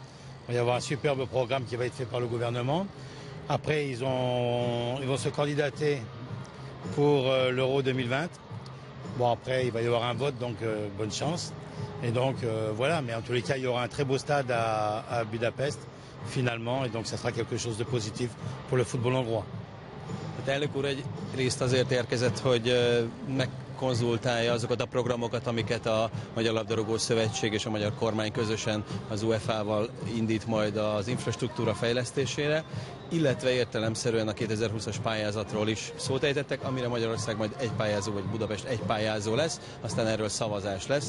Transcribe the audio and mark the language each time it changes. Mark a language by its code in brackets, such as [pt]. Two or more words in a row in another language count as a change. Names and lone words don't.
[fr] Il va y avoir un superbe programme qui va être fait par le gouvernement. Après, ils vont se candidater pour l'Euro 2020. Bon, après, il va y avoir un vote, donc bonne chance. Et donc, voilà, mais en tous les cas, il y aura un très beau stade à Budapest, finalement, et donc ça sera quelque chose de positif pour le football hongrois. [hu] Az elnök úr egy részt azért érkezett, hogy megkonzultálja azokat a programokat, amiket a Magyar Labdarúgó Szövetség és a magyar kormány közösen az UEFA-val indít majd az infrastruktúra fejlesztésére, illetve értelemszerűen a 2020-as pályázatról is szót ejtettek, amire Magyarország majd egy pályázó, vagy Budapest egy pályázó lesz, aztán erről szavazás lesz.